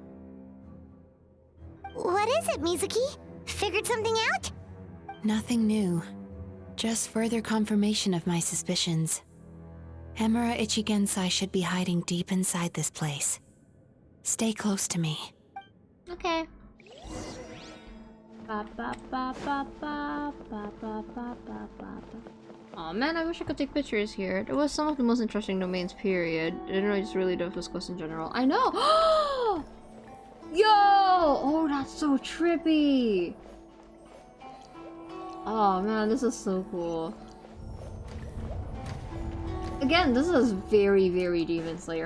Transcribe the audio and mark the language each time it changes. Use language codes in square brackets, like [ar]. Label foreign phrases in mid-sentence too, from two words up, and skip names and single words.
[en] What is it, Mizuki? Figured something out? Nothing new. Just further confirmation of my suspicions. Emura Ichigensai should be hiding deep inside this place. Stay close to me. Okay. Ba ba ba ba ba ba ba ba ba ba. Aw man, I wish I could take pictures here. It was some of the most interesting domains, period. I don't know, I just really love this quest in general. I know! Yo! Oh, that's so trippy! Oh man, this is so cool. Again, this is very, very Demon Slayer.